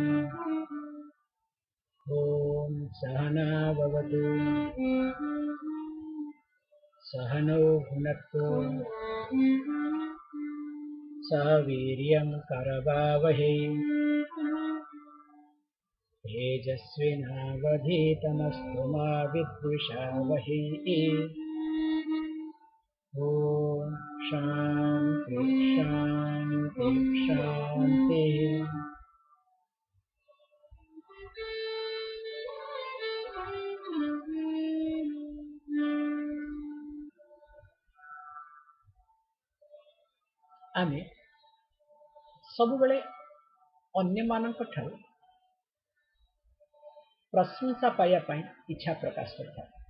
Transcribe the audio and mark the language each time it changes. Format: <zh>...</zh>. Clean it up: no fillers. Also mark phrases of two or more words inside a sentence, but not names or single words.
<sa>ॐ सहना भवतु सहनौ भुनक्तु सह वीर्यं करवावहै तेजस्विनावधीतमस्तु मा विद्विषावहै। ॐ शान्ति शान्ति शान्तिः।</sa> <or>ଆମେ ସବୁବଲେ ଅନ୍ୟମାନକ ଠାରୁ ପ୍ରଶଂସା ପାଇବା ପଇ ଇଚ୍ଛା ପ୍ରକାଶ କରତା।</or>